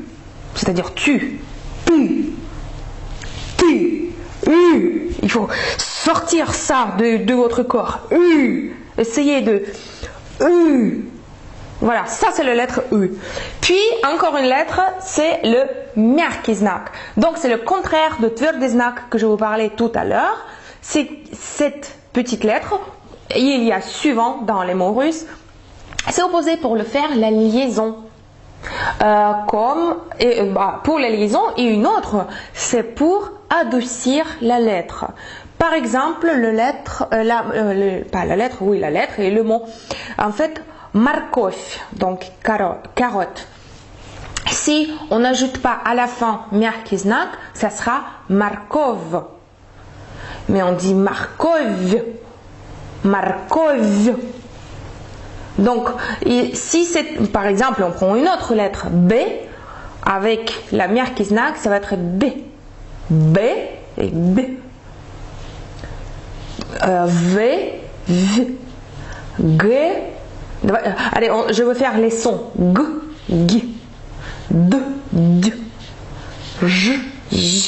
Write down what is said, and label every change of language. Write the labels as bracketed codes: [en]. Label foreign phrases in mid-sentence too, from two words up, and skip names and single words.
[fr] C'est-à-dire tu. Pu. Tu. U. Il faut sortir ça de votre corps. U. Essayez de... U. Voilà, ça c'est la lettre U. Puis, encore une lettre, c'est le [ru] мягкий знак. [fr] Donc, c'est le contraire de [ru] твердый знак [fr] que je vous parlais tout à l'heure. C'est cette petite lettre. Et il y a suivant dans les mots russes. C'est opposé pour le faire la liaison. Pour la liaison, et une autre, c'est pour adoucir la lettre. Par exemple, la lettre et le mot. En fait, морковь, donc carotte. Si on n'ajoute pas à la fin [ru] мягкий знак, [fr] ça sera морковь. Mais on dit морковь. Морковь. Donc, si c'est, par exemple, on prend une autre lettre B, avec la [ru] мягкий знак, [fr] ça va être B. B et B. V, V, G. Allez, je vais faire les sons. G, G, D, D, J, J.